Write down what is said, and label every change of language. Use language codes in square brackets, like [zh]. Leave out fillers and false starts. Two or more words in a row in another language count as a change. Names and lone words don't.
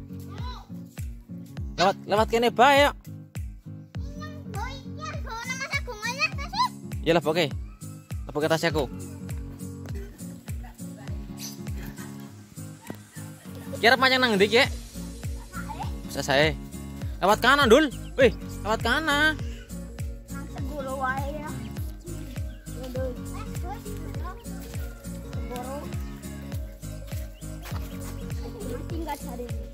[jv] Lewat kene bae yuk. Ya lah oke. [id] Apa kata aku? [jv] Kira panjang nang ndi ki? [id] Bisa saya. Lewat kanan, Dul. Wih, lewat kanan. [jv] Nang segoro wae ya. Dul. Segoro. [id] Masih enggak cari.